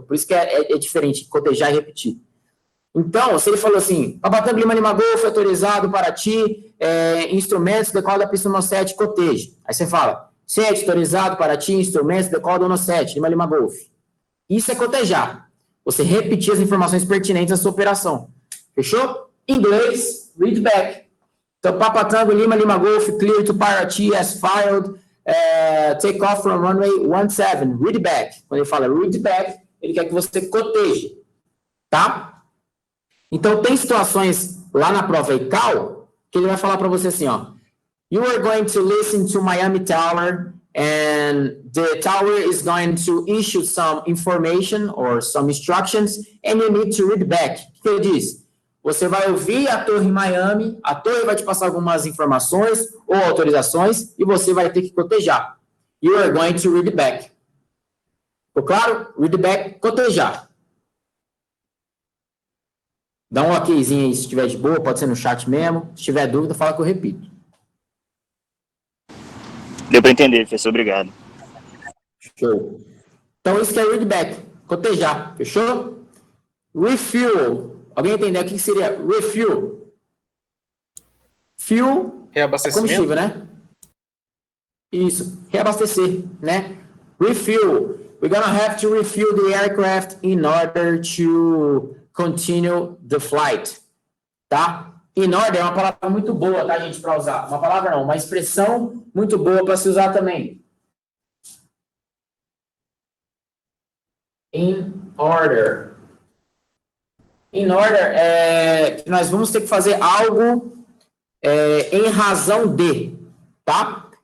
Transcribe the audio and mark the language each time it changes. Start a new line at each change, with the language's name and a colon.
Portuguese: Por isso que é diferente, cotejar e repetir. Então, se ele falou assim, Papatango, Lima, Lima, Golf, autorizado para ti, instrumentos, decola da pista 17, coteje. Aí você fala, 7, autorizado para ti, instrumentos, decola da 17, Lima, Lima, Golf. Isso é cotejar. Você repetir as informações pertinentes à sua operação. Fechou? Inglês, read back.
English: Então, Papatango, Lima, Lima, Golf, clear to Paraty, as filed, take off from runway 17, read back.
Portuguese: Quando ele fala read back, ele quer que você coteje. Tá? Então, tem situações lá na prova ICAO que ele vai falar para você assim, ó.
English: You are going to listen to Miami Tower and the tower is going to issue some information or some instructions and you need to read back.
Portuguese: O que ele diz? Você vai ouvir a Torre Miami, a torre vai te passar algumas informações ou autorizações e você vai ter que cotejar.
English: You are going to read back.
Portuguese: Ficou claro? Read back, cotejar. Dá um okzinho aí se estiver de boa, pode ser no chat mesmo. Se tiver dúvida, fala que eu repito. Deu para entender, professor, obrigado. Show. Então, isso que é read back, cotejar, fechou? Refuel. Alguém entendeu o que seria refuel? Fuel é combustível, né? Isso, reabastecer, né? Refuel.
English: We're gonna have to refuel the aircraft in order to continue the flight, tá?
Portuguese: In order é uma palavra muito boa, tá, gente, para usar. Uma palavra não, uma expressão muito boa para se usar também. In order. In order é que nós vamos ter que fazer algo em razão de, tá?